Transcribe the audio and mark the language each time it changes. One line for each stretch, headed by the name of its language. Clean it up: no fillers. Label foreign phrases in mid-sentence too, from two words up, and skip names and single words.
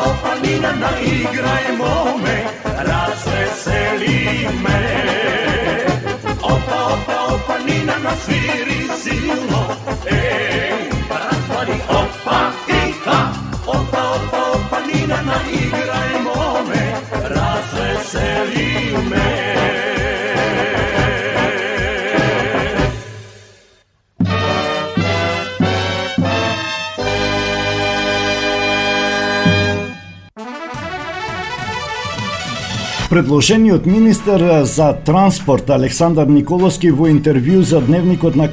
Serbian: opa, Nina, naigrajmo me, razveseli me. Opa, opa, opa, Nina, nasviri silno, razvali opa, iha. Opa, opa, opa, Nina, naigrajmo me, razveseli me.
Macedonian: Предложениот министер за транспорт Александар Николовски во интервју за Дневникот на